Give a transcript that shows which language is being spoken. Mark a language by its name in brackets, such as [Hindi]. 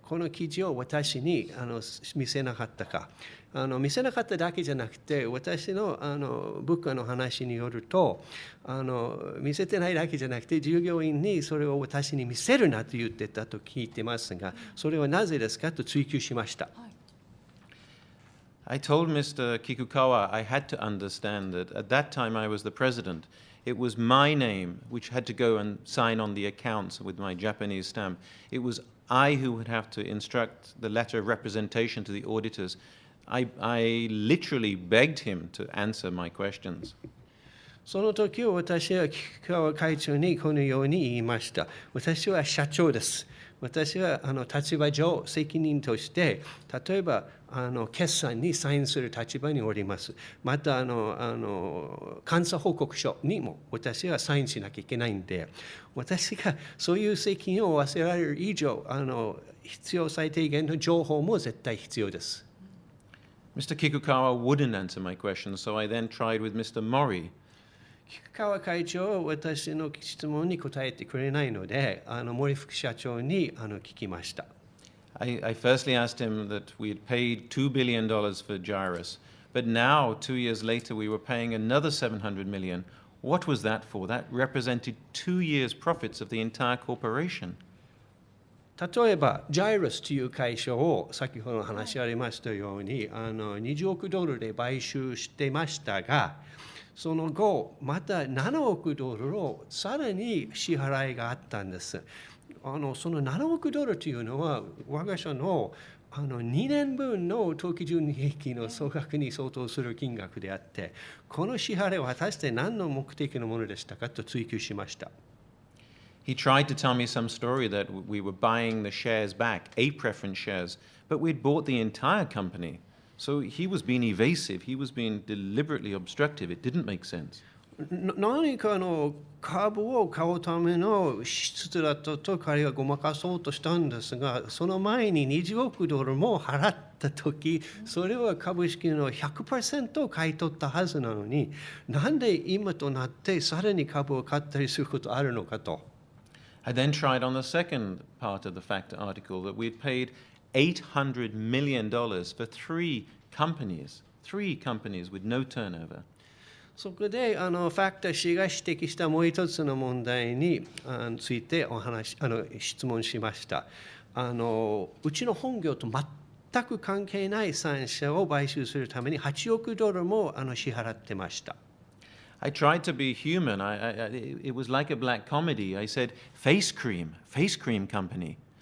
[Japanese] この記事を私に見せなかったか。見せなかっただけじゃなくて、私の部下の話によると、見せてないだけじゃなくて、従業員にそれを私に見せるなと言ってたと聞いてますが、それはなぜですかと追求しました。 [English] I told Mr. Kikukawa I had to understand that at that time I was the president. It was my name which had to go and sign on the accounts with my Japanese stamp. It was I who would have to instruct the letter of representation to the auditors. I literally begged him to answer my questions. [Japanese] その時を私は菊川会長にこのように言いました。私は社長です。私は立場上責任として、例えば決算にサインする立場におります。また監査報告書にも私はサインしなきゃいけないんで、私がそういう責任を負わせられる以上、必要最低限の情報も絶対必要です。 [English] Mr. Kikukawa wouldn't answer my questions, so I then tried with Mr. Mori. [Japanese] 菊川会長は私の質問に答えてくれないので、森副社長に聞きました。 [English] I firstly asked him that we had paid $2 billion for Gyrus, but now, 2 years later, we were paying another $700 million. What was that for? That represented 2 years' profits of the entire corporation. [Japanese] 例えば、Gyrus という会社を先ほど話ありましたように、20億ドルで買収していましたが、その後、また7億ドルをさらに支払いがあったんです。その7億ドルというのは、我が社の2年分の当期純利益の総額に相当する金額であって、この支払いは果たして何の目的のものでしたかと追求しました。 [English] He tried to tell me some story that we were buying the shares back, A preference shares, but we'd bought the entire company. So he was being evasive, he was being deliberately obstructive. It didn't make sense. [Japanese] 何かの株を買うための支出だったと彼はごまかそうとしたんですが、その前に20億ドルも払ったとき、それは株式の 100% を買い取ったはずなのに、なんで今となってさらに株を買ったりすることあるのかと。 [English] I then tried on the second part of the factor article that we had paid $800 million for three companies with no turnover. [Japanese] そこでファクター氏が指摘したもう一つの問題について質問しました。うちの本業と全く関係ない3社を買収するために8億ドルも支払ってました。 [English] I tried to be human. It was like a black comedy. I said, face cream company.